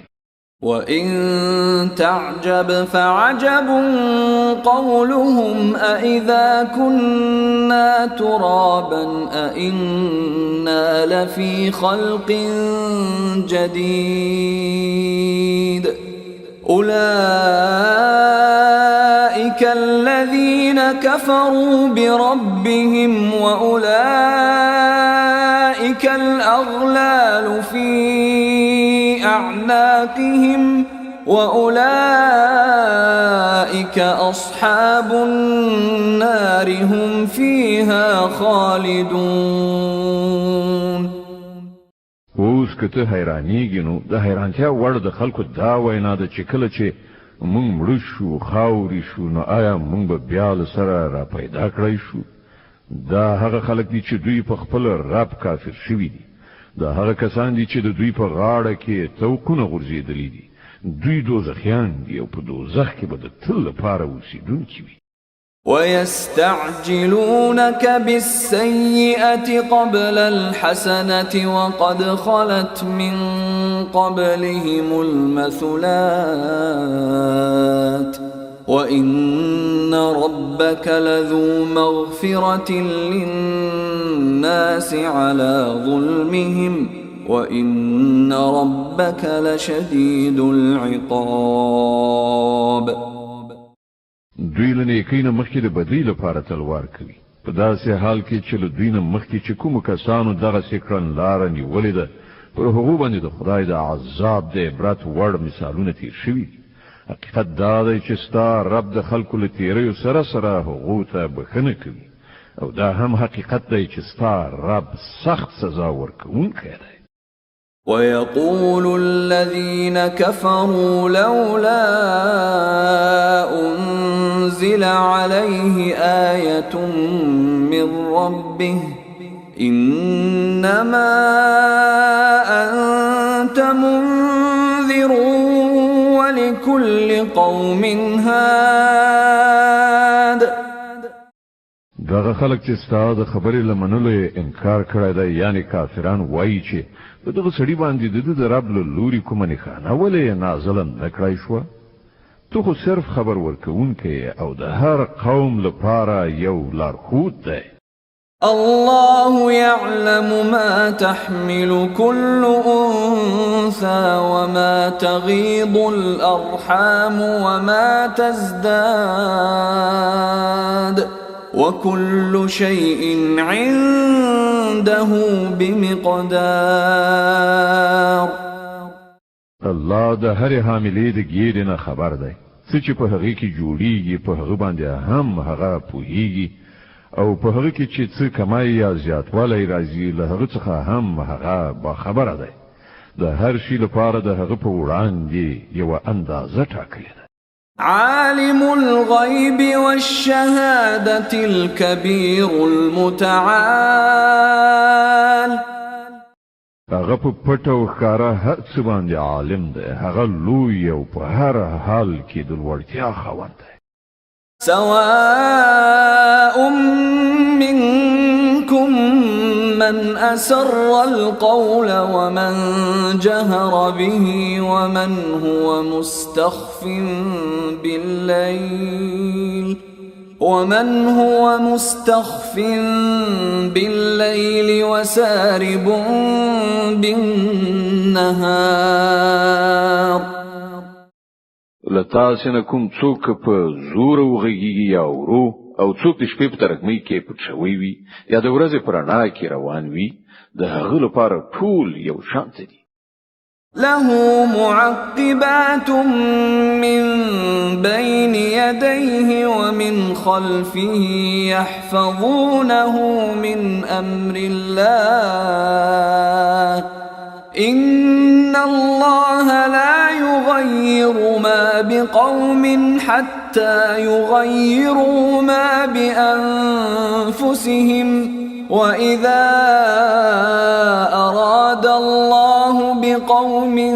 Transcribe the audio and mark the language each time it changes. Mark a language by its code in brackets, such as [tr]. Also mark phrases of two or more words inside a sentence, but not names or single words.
[ar] وَإِن تَعْجَبْ فَعَجَبٌ قَوْلُهُمْ أَإِذَا كُنَّا تُرَابًا أَإِنَّا لَفِي خَلْقٍ جَدِيدٍ أُولَئِكَ الَّذِينَ كَفَرُوا بِرَبِّهِمْ وَأُولَئِكَ الْأَغْلَالُ فِي أعناقهم وأولئك أصحاب النار هم فيها خالدون. [ps] اوس که ته حیرانیږي نو د حیرانتیا وړ د خلکو دا وینا ده چې کله چې موږ مړه شو، خاورې شو، نو آیا موږ به بیا له سره را پیدا کړی شو؟ دا هغه خلک دي چې دوی په خپل رب کافر شوي دي. دا هغه کسان دي چې د دوی په غاړه کې توقونه غورځېدلي دي. دوی دوزخیان دي او په دوزخ کې به د تل لپاره اوسېدونکي وي. [ar] ويستعجلونك بالسيئة قبل الحسنة وقد خلت من قبلهم المثلات وإن ربك لذو مغفرة للناس على ظلمهم وإن ربك لشديد العقاب. [ps] دوی له نیکۍ نه مخکې د بدۍ لپاره تلوار کوي، په داسې حال کې چې له دوی نه مخکې چې کومو کسانو دغسې کړنلاره نیولې ده، پر هغو باندې د خدای د عذاب د عبرت وړ مثالونه تیر شوي دي. حقیقت دا دی چې ستا رب د خلکو له تیریو سره سره هغو ته بښنه کوي، او دا هم حقیقت دی چې ستا رب سخت سزا ورکوونکی دی. [ar] ويقول الذين كفروا لولا أنزل عليه آية من ربه إنما أنت منذر ولكل قوم هاد. [ps] دغه خلک چې ستا د خبرې له منلو یې انکار کړی دی یعنی کافران وایي چې په دغه سړي باندې د رب له لوري کومه نښانه ولې نازله نه کړای شوه تو خو صرف خبر ورکوونکی او د هر قوم لپاره یو لارښود دی [ar] الله يعلم ما تحمل كل أنثى وما تغيض الأرحام وما تزداد وكل شيء عنده بمقدار [ps] الله د هر حاملې د ګیرې نه خبر دی څه چې په هغه کې جوړیږي په هغه باندې هم هغه پوهیږي او په هغه کې چې څه کمای یا زیاتوالی راځي له هغه څخه هم هغه با خبره دی د هر شي لپاره د هغه په وړاندې یو اندازه ټاکلې ده [ar] عالم الغيب والشهادة الكبير المتعال [ps] هغه په پټ او ښکاره هر څه باندې عالم دی هغه لوی او په هر حال کې د لوړتیا خاوند دی [ar] سواء منكم من أسر القول ومن جهر به ومن هو مستخف بالليل وسارب بالنهار [ps] لتا سینه کوم څوک په زور وغږیږي یا ورو او څوک د شپې په ترکمۍ کې پټ شوی وي یا د ورځې په رڼا کې روان وي د هغه لپاره ټول یو شان دي [ar] له معقبات من بين يديه ومن خلفه يحفظونه من أمر الله إن الله لا يغير ما بقوم حتى يغيروا ما بأنفسهم وإذا أراد الله بقوم